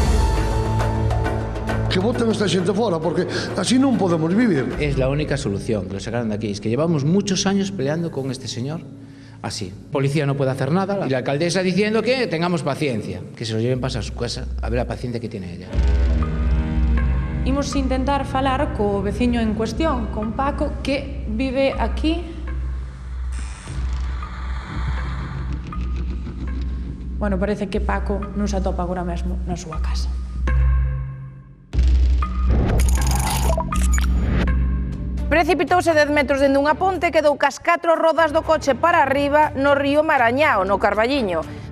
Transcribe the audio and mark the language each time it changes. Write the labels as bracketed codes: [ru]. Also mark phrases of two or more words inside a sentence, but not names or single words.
[gl] Que voten esta xente fora, porque así non podemos vivir. [es] Es la única solución que lo sacaron de aquí. Es que llevamos muchos años peleando con este señor así. Policía no puede hacer nada y la alcaldesa diciendo que tengamos paciencia, que se lo lleven para su casa a ver la paciencia que tiene ella. [gl] Imos intentar falar co veciño en cuestión, con Paco, que vive aquí. Bueno, parece que Paco non se atopa agora mesmo na súa casa. Precipitouse 10 metros dende unha ponte e quedou cas 4 rodas do coche para arriba no río Marañao, no Carballiño.